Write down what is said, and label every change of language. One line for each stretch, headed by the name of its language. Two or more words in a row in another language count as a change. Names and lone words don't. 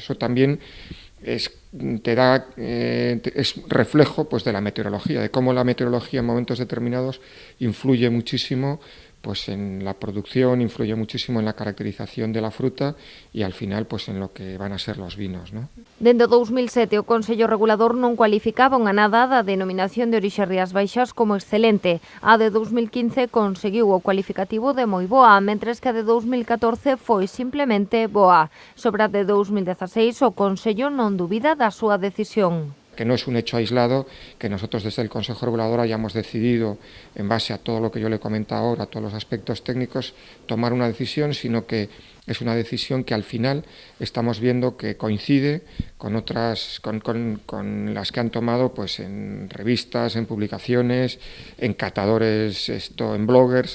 Spanish: Eso también es reflejo pues de la meteorología, de cómo la meteorología en momentos determinados influye muchísimo pues en la producción, influye muchísimo en la caracterización de la fruta y al final pues en lo que van a ser los vinos, ¿no?
Galician: Dende 2007 o Consello Regulador non cualificaba unha Anada da denominación de orixe Rías Baixas como excelente. A de 2015 conseguiu o cualificativo de moi boa, mentres que a de 2014 foi simplemente boa. Sobre a de 2016 o Consello non dubida da súa decisión.
Spanish: Que no es un hecho aislado que nosotros desde el Consejo Regulador hayamos decidido, en base a todo lo que yo le comento ahora, a todos los aspectos técnicos, tomar una decisión, sino que es una decisión que al final estamos viendo que coincide con otras, con las que han tomado pues en revistas, en publicaciones, en catadores, en bloggers, etcétera.